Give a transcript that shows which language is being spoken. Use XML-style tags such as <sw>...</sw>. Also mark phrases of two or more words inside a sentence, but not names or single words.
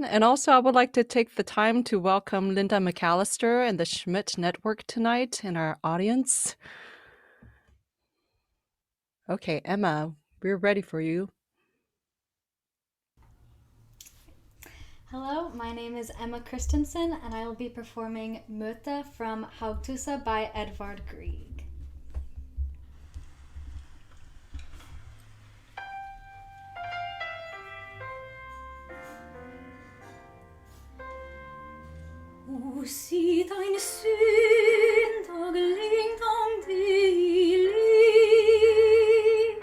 <en>And also, I would like to take the time to welcome Linda McAllister and the Schmidt Network tonight in our audience. Okay, Emma, we're ready for you. Hello, my name is Emma Christensen, and I will be performing Möte from Haugtussa by Edvard Grieg.</en> <no>O sitt ein synd og lengt om det liv.</no>